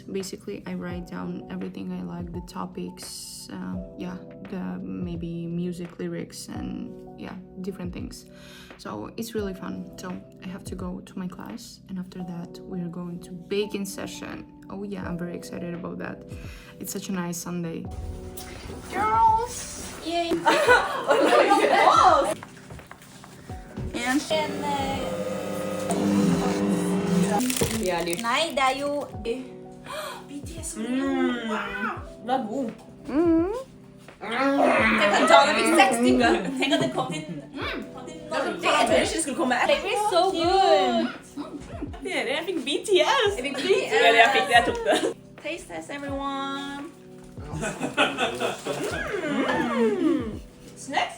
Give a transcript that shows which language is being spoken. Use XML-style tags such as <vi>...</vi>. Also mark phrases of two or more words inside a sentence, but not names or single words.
<en>Basically, I write down everything I like, the topics, the maybe music lyrics and different things. So it's really fun. So I have to go to my class and after that we're going to baking session. Oh yeah, I'm very excited about that. It's such a nice Sunday. Girls! Yay!</en> <no>Nei, det er jo BTS. Det er god. Tenk at Dana fikk 6 stykker. Tenk at det kom til Norge. Jeg trodde ikke det skulle komme.</no> <en>They were so good.</en> <no>Jeg fikk BTS. Eller jeg fikk det, jeg tok det.</no> <en>Taste test, everyone. Snacks?</en>